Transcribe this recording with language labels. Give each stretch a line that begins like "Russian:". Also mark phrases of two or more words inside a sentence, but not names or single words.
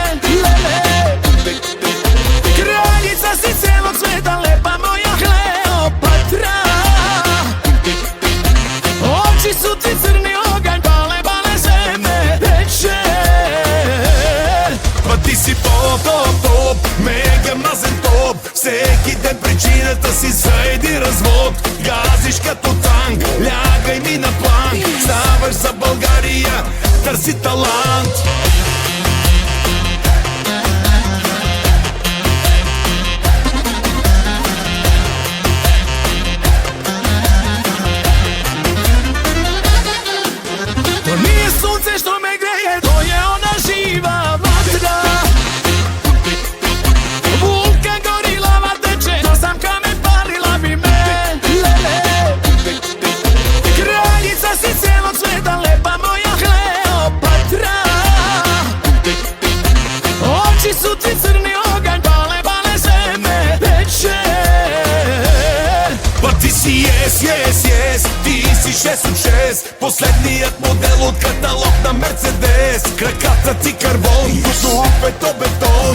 Serbian: Kraljica si cijelog sveta, lepa moja Kleopatra. Oči su ti crni oganj, bale se me peče. Pa ti si top,
Bulgarian: мега мазен топ. Всеки ден причината си за един развод. Газиш като танк, лягай ми на планк. Ставаш за България, търси талант.
Serbian: То nije sunce što me greje, to je ona živa vatra. Vulkan gori, lava teče, da sam kamen palila bi me. Kraljica si cijelog sveta, lepa moja Kleopatra. Oči su ti crni oganj, bale se me peče. Pa ti si yes, ti si 6 от 6.
Bulgarian: Последният модел от каталог на Мерцедес. Краката ти карбон, като бетон.